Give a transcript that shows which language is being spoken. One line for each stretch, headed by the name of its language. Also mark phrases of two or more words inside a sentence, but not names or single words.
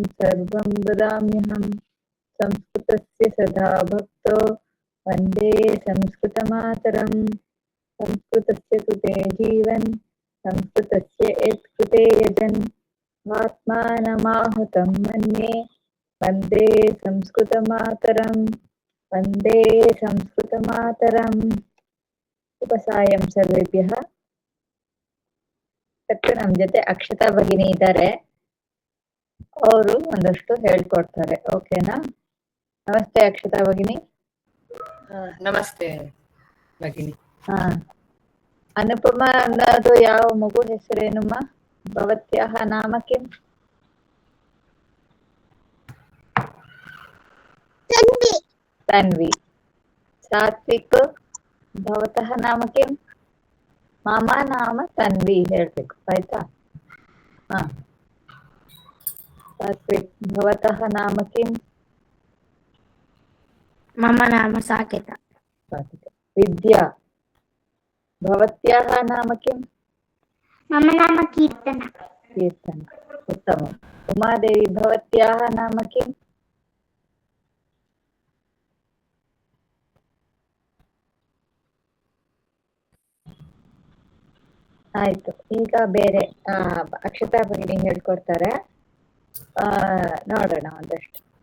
Sanskrit: सर्वं ददाम्यहं संस्कृतस्य सदा भक्तो वन्दे संस्कृतमातरं संस्कृतस्य कृते जीवन् संस्कृतस्य यत्कृते यजन् आत्मानमाहुतं मन्ये वन्दे संस्कृतमातरं वन्दे संस्कृतमातरं. ಶುಭ ಸಾಯಂ ಸರ್ವೇಭ್ಯಃ.
Kannada: ನಮ್ಮ ಜೊತೆ ಅಕ್ಷತಾ ಭಗಿನಿ ಇದ್ದಾರೆ, ಅವರು ಒಂದಷ್ಟು ಹೇಳ್ಕೊಡ್ತಾರೆ. ಓಕೆನಾ? ನಮಸ್ತೆ ಅಕ್ಷತಾ ಭಗಿನಿ. ನಮಸ್ತೆ ಭಗಿನಿ. ಅನುಪಮ ಅನ್ನೋದು ಯಾವ ಮಗು ಹೆಸರೇನಮ್ಮ?
Sanskrit: ಭವತ್ಯಾಹ ನಾಮ ಕಿಂ? तन्वी. सात्विक भवतः नाम किं? मम नाम तन्वी
Kannada: ಹೇಳ್ಬೇಕು ಆಯ್ತಾ?
Sanskrit: सात्विक भवतः नाम किं? मम नाम साकेत. विद्या भवत्याः नाम किं? मम नाम कीर्तना. कीर्तना, उत्तमम्. उमादेवी भवत्याः नाम किं?
Kannada: ಆಯ್ತು. ಈಗ ಬೇರೆ ಅಕ್ಷತಾ ಭಗಿನಿ ಹೇಳ್ಕೊಡ್ತಾರೆ, ನೋಡೋಣ ಒಂದಷ್ಟು.